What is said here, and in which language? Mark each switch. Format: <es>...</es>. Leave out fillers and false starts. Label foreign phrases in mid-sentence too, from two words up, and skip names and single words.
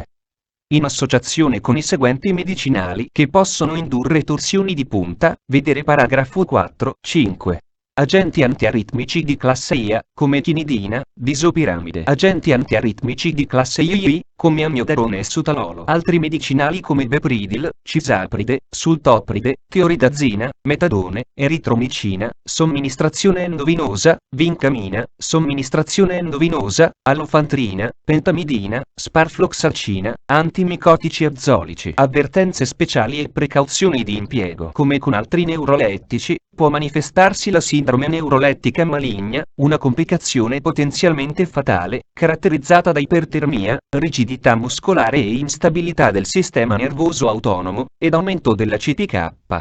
<it>In associazione con i seguenti medicinali che possono indurre torsioni di punta, vedere paragrafo 4.5. Agenti antiaritmici di classe IA, come chinidina, disopiramide. Agenti antiaritmici di classe II, come amiodarone e sutalolo. Altri medicinali come bepridil, cisapride, sultopride, tioridazina, metadone, eritromicina, somministrazione endovenosa, vincamina, somministrazione endovenosa, allofantrina, pentamidina, sparfloxacina, antimicotici azolici. Avvertenze speciali e precauzioni di impiego. Come con altri neurolettici, può manifestarsi la sindrome neurolettica maligna, una complicazione potenzialmente fatale, caratterizzata da ipertermia, rigidità muscolare e instabilità del sistema nervoso autonomo, ed aumento della CPK.</it>